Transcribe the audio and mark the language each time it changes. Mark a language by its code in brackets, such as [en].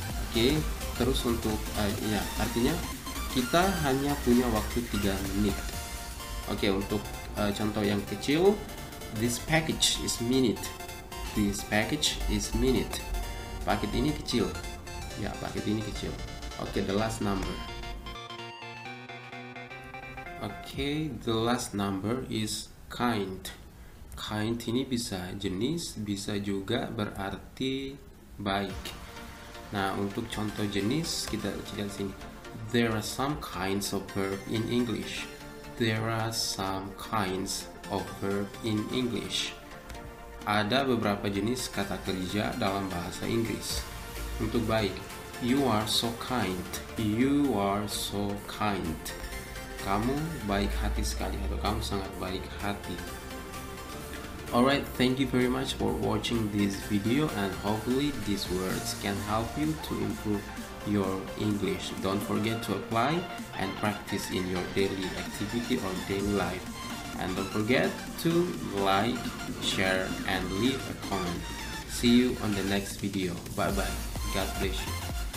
[id] Oke, terus untuk ya, artinya kita hanya punya waktu 3 menit. Oke, untuk contoh yang kecil, [en] this package is minute. This package is minute. [id] Paket ini kecil. Ya, paket ini kecil. Oke, [en] the last number. Oke, the last number is kind. [id] Kind ini bisa jenis, bisa juga berarti baik. Nah, untuk contoh jenis kita lihat sini. [en] There are some kinds of verb in English. There are some kinds of verb in English. [id] Ada beberapa jenis kata kerja dalam bahasa Inggris. Untuk baik, [en] you are so kind. You are so kind. [id] Kamu baik hati sekali, atau kamu sangat baik hati. [en] Alright, thank you very much for watching this video, and hopefully these words can help you to improve your English. Don't forget to apply and practice in your daily activity or daily life. And don't forget to like, share, and leave a comment. See you on the next video. Bye bye. God bless you.